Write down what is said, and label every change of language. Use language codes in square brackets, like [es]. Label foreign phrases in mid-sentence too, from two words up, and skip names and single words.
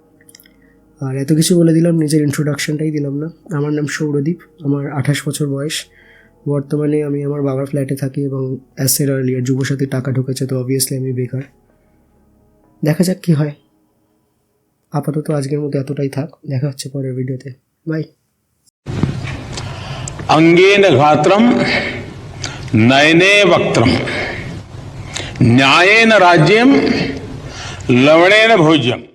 [bn] আর এত কিছু বলে দিলাম, নিজের ইন্ট্রোডাকশনটাই দিলাম না। আমার নাম সৌরদীপ, আমার 28 বছর বয়স। বর্তমানে আমি আমার বাবার ফ্ল্যাটে থাকি এবং [en] as said earlier [bn] যুবসাথী টাকা ঢুকেছে, তো অবভিয়াসলি আমি বেকার। দেখা যাক কী হয়। আপাতত আজকের মতো এতটাই থাক, দেখা হচ্ছে পরের ভিডিওতে, বাই। [sa] अंगेन घात्रम नयने वक्त्रम न्यायेन राज्यम लवणेन भोज्यम।